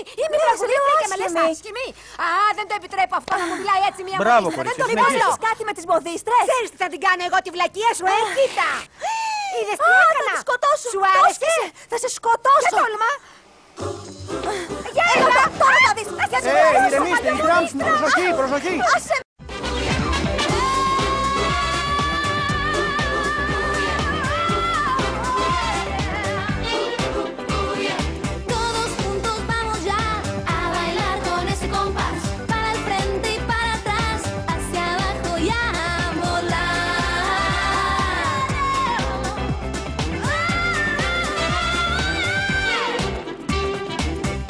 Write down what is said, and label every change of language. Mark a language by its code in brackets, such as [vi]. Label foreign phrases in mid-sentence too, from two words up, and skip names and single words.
[el] Είμαι τραγουδίστρια και με λες άσχημη. Α, δεν το επιτρέπω αυτό να μου μιλάει έτσι μια Μπράβο, μοδίστρα. Δεν κορίτσια, το συνεχίστε. επιτρέπω. Έχεις κάτι με τις μοδίστρες. Ξέρεις τι θα την κάνω εγώ τη βλακεία σου, κοίτα. Είδες τι Θα έκανα? τη σκοτώσω. Σου άρεσε? Θα σε σκοτώσω. Δεν τόλμα. Έλα, τώρα θα δεις. Ηρεμήστε, η Μπράμς μου, προσοχή, προσοχή. [es] Todos juntos vamos ya a bailar con ese compás. Para el frente y para atrás, hacia abajo y a volar.